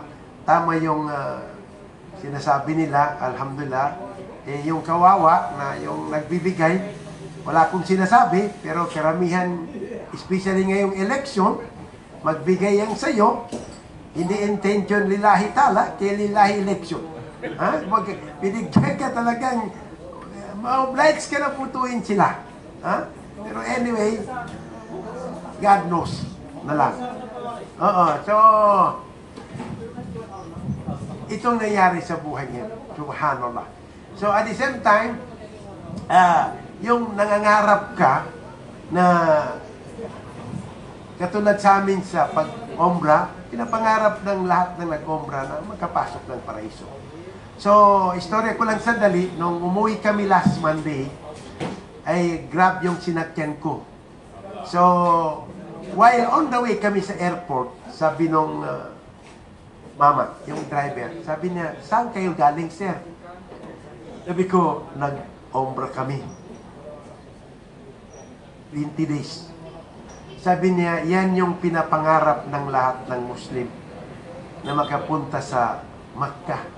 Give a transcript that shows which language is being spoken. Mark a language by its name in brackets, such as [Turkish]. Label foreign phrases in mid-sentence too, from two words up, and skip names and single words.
[Filipino] Tama yung sinasabi nila, alhamdulillah. Yung kawawa na yung nagbibigay, wala akong sinasabi, pero karamihan, especially ngayong election, magbigay yan sa'yo, hindi intention [Arabic] لله تعالى, [Filipino] kaya lillahi election. Ha? Binigyan ka talagang ma-oblige ka na putuin sila. Ha? Pero anyway, [English] God knows [Filipino] na lang. So, itong nangyari sa buhay niya. Subhanallah. [English] So, at the same time, [Filipino] yung nangangarap ka na katulad sa amin sa pag-ombra, pinapangarap ng lahat ng nag-ombra na makapasok ng paraiso. So, istorya ko lang sandali, nung umuwi kami [English] last Monday, [Filipino] ay grab yung sinakyan ko. So, [English] while on the way [Filipino] kami sa airport, sabi nung mama, yung driver, sabi niya, saan kayo galing, sir? Sabi ko, nag-ombra kami. 20 days. Sabi niya, yan yung pinapangarap ng lahat ng Muslim na makapunta sa Makkah.